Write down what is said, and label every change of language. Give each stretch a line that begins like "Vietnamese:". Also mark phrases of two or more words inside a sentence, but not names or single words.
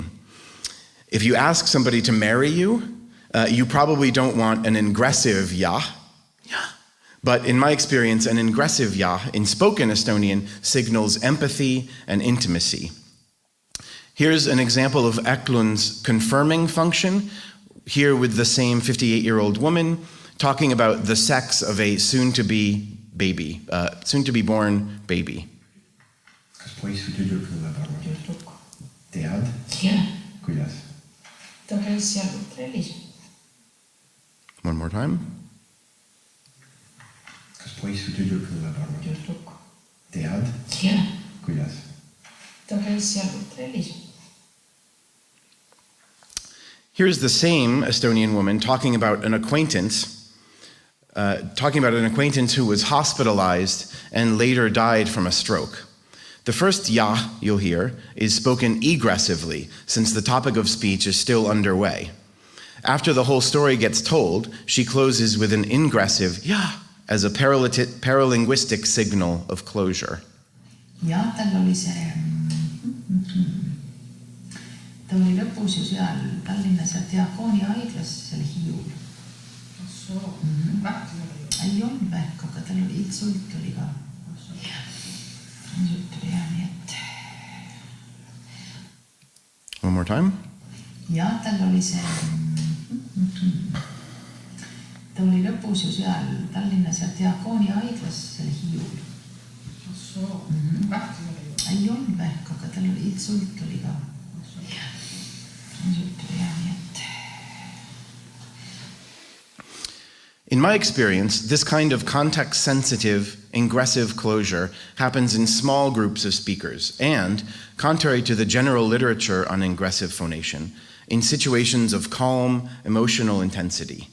English: If you ask somebody to marry you, you probably don't want an ingressive yah, but in my experience, an ingressive yah in spoken Estonian signals empathy and intimacy. Here's an example of Eklund's confirming function, here with the same 58-year-old woman, talking about the sex of a soon-to-be baby, soon-to-be-born baby.
Estonian: Kas poiss või tüdruk tuleb arvata? Tead? Jah. Kuidas? Ta käis seal trellis.
English: One more time.
Estonian: poiss või tüdruk tuleb arvama? Tüdruk. Tead? Jah. Kuidas? Ta käis seal hotellis.
English: Here's the same Estonian woman talking about an acquaintance who was hospitalized and later died from a stroke. The first ja you'll hear is spoken egressively, since the topic of speech is still underway. After the whole story gets told, she closes with an ingressive ja as a paralinguistic signal of closure.
Estonian: Ja, tal oli see... Ta oli lõpus ju seal Tallinnas ja Diakooni haiglas seal Hiiul. Ei olnud vähk, aga tal oli insult oli ka. Insult oli jah, nii et...
English: One more time.
Estonian: Ja, tal oli see... Ta oli lõpus ju seal Tallinnas ja Diakooni haiglas seal Hiiul. Ei olnud vähk, aga tal oli insult oli ka.
English: In my experience, this kind of context-sensitive, ingressive closure happens in small groups of speakers and, contrary to the general literature on ingressive phonation, in situations of calm, emotional intensity.